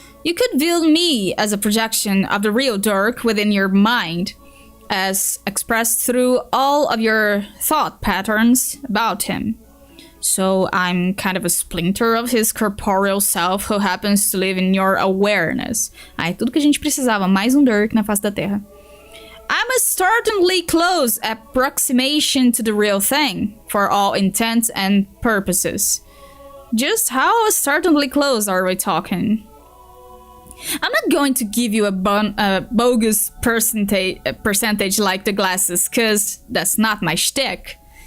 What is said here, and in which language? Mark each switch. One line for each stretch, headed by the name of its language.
English: You could view me as a projection of the real Dirk within your mind, as expressed through all of your thought patterns about him. So I'm kind of a splinter of his corporeal self who happens to live in your awareness.
Portuguese: Ai, tudo que a gente precisava, mais um Dirk na face da Terra.
English: I'm a startlingly close approximation to the real thing, for all intents and purposes. Just how startlingly close are we talking? I'm not going to give you a bogus percentage like the glasses, cause that's not my shtick.